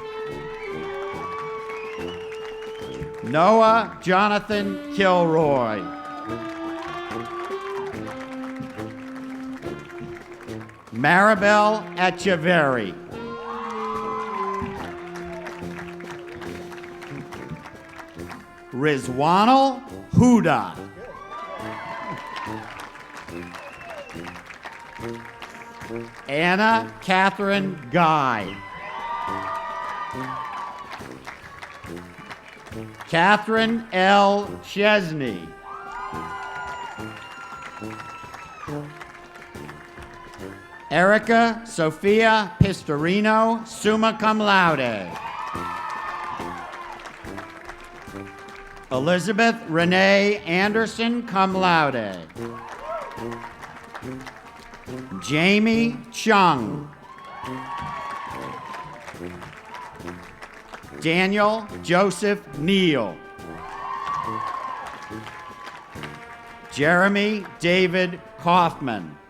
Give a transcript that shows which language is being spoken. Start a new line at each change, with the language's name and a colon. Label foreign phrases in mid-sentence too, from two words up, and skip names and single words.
English: Noah Jonathan Kilroy. Maribel Echeverry. Rizwanul Huda. Anna Catherine Guy. Catherine L. Chesney. Erica Sophia Pistorino,
Latin: summa cum laude.
English: Elizabeth Renee Anderson,
Latin: cum laude.
English: Jamie Chung. Daniel Joseph Neal. Jeremy David Kaufman.